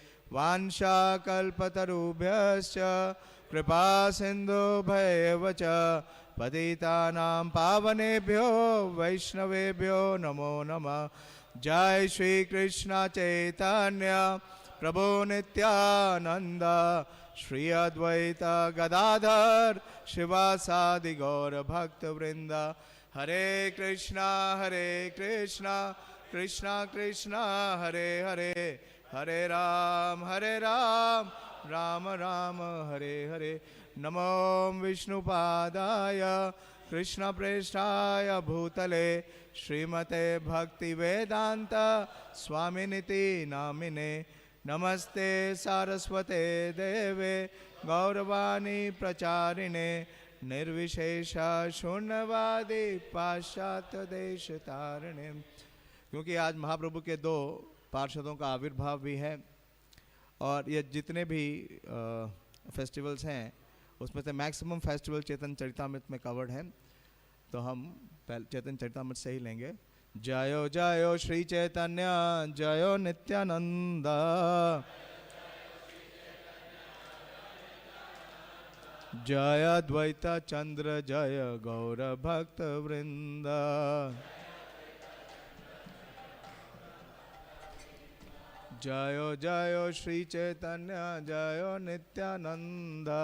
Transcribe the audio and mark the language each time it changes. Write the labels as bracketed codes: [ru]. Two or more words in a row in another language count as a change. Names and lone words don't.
[sa] वाञ्छाकल्पतरुभ्यश्च कृपा सिन्धुभ्येव च पतितानां पावनेभ्यो वैष्णवेभ्यो नमो नमः. जय श्री कृष्ण चैतन्य प्रभु नित्यानंद श्री अद्वैत गदाधर शिवासादि गौर भक्त वृंद. हरे कृष्णा कृष्णा कृष्णा हरे हरे हरे राम राम राम हरे हरे. नमो विष्णुपादाय कृष्ण प्रेष्ठाय भूतले श्रीमते भक्ति वेदांत स्वामिनिति नामिने. नमस्ते सारस्वते देवे गौरवाणी प्रचारिणे निर्विशेष शून्यवादी पाश्चात्य देश तारिणे. [hi] क्योंकि आज महाप्रभु के 2 पार्षदों का आविर्भाव भी है और ये जितने भी फेस्टिवल्स हैं उसमें से मैक्सिमम फेस्टिवल चैतन्य चरितामृत में कवर्ड हैं, तो हम चैतन्य चरितामृत से ही लेंगे. [sa] जयो जयो श्री चैतन्य जयो नित्यानंद. जय अद्वैत चंद्र जय गौर भक्त वृंद. जयो जयो श्री चैतन्य जयो नित्यानंद.